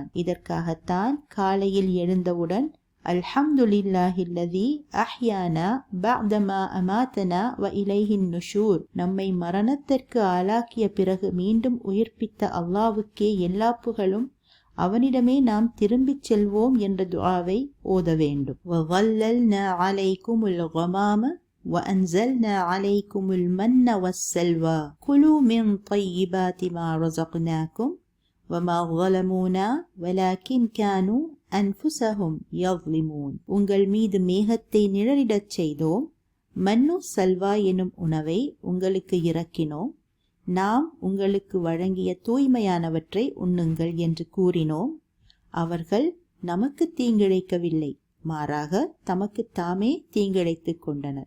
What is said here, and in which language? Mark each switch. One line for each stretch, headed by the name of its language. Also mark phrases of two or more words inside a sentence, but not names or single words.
Tamil: இதற்காகத்தான் காலையில் எழுந்தவுடன்
Arabic: الحمد لله الذي أحيانا بعد ما أماتنا وإليه النشور,
Tamil: நம்மை மரணத்திற்கு ஆளாக்கிய பிறகு மீண்டும் உயிர்ப்பித்த அல்லாவுக்கே எல்லா புகழும், அவனிடமே நாம் திரும்பிச் செல்வோம் என்ற துஆவை ஓத வேண்டும்.
Arabic: وظللنا عليكم الغمام وأنزلنا عليكم المن والسلوى كلوا من طيبات ما رزقناكم وما ظلمونا ولكن كانوا أنفسهم يظلمون.
Tamil: உங்கள் மீது மேகத்தை நிழலிடச் செய்தோம், மன்னு சல்வா எனும் உணவை உங்களுக்கு இறக்கினோம், நாம் உங்களுக்கு வழங்கிய தூய்மையானவற்றை உண்ணுங்கள் என்று கூறினோம். அவர்கள் நமக்கு தீங்கிழைக்கவில்லை, மாறாக தமக்கு தாமே தீங்கிழைத்துக் கொண்டனர்.